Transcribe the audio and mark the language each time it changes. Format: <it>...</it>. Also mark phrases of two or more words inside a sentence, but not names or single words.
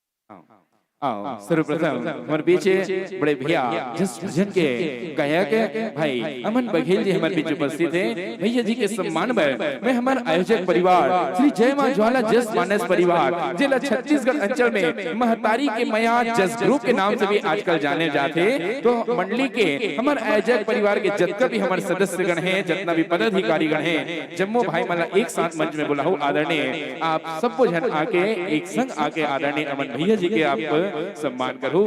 <hi>आओ सर्वप्रथम हमारे बीच बड़े भैया जिस भजन के गायक भाई अमन बघेल जी हमारे बीच उपस्थित हैं। भैया जी के सम्मान में मैं हमारे आयोजक परिवार श्री जय मां ज्वाला जस मानस परिवार जिला छत्तीसगढ़ अंचल में महतारी के मया जस ग्रुप के नाम से भी आजकल जाने जाते, तो मंडली के हमारे आयोजक परिवार के जितना भी हमारे सदस्यगण हैं, जितना भी पदाधिकारी गण हैं, जम्मू भाई मला एक साथ मंच में बुलाओ आदरणीय आप सबको जन आके एक संग आके आदरणीय अमन भैया जी के आप सम्मान करो।</hi>